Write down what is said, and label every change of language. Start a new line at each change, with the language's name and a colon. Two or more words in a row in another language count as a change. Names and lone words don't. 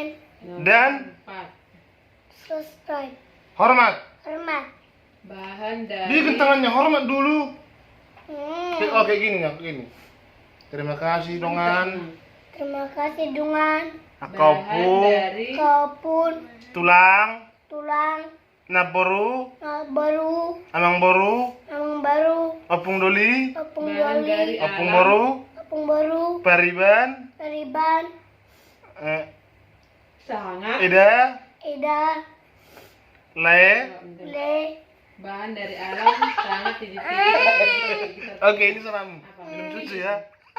Indonesian: dan empat subscribe. hormat. Hormat. bahan dari Bikin tangannya hormat dulu. Hmm. Oh kayak gini ya, kayak gini. Terima kasih dongan. Terima kasih dengan bahan Akaupun dari kaupun
Batak Toba: tulang tulang naboru baru amang boru amang baru opung doli apung
Indonesian: bahan dari
Batak Toba: doli opung alam. boru apung baru pariban periban
Indonesian: Sangat
Batak Toba: ida ida lae. le
Indonesian: bahan dari alam sangat tinggi-tinggi. Oke ini salam minum susu ya.